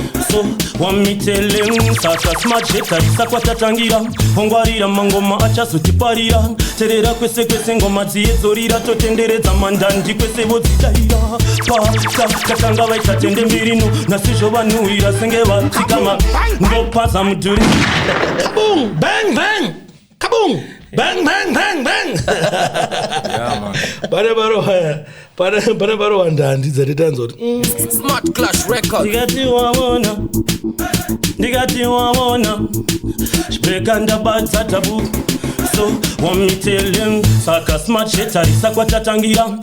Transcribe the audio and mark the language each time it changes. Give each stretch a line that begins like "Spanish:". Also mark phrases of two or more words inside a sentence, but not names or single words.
Shona: So, wamitelemu, saka smart jet, tarisa kwatatangira. Ongwarira mangoma achazotiparira. Terera kwese kwese ngoma dziedzorira, totenderedza mandandi kwese vodzidaira. Pata, katanga vaita tende mbirino, nasizvo vanhuhwira senge vatsikama. Ndopaza mudhuri. Kaboom! Bang, bang! Kaboom! Bang, bang, bang, bang!
English: Yeah, man.
Shona: Pane paro, pane, pane paro wandandi dzati tanzwa kuti, mm. Smart Clash Records. Ndikati waona, ndikati waona, chipeka ndabatsa tabu. So, wamitelemu, saka smart jet, tarisa kwatatangira.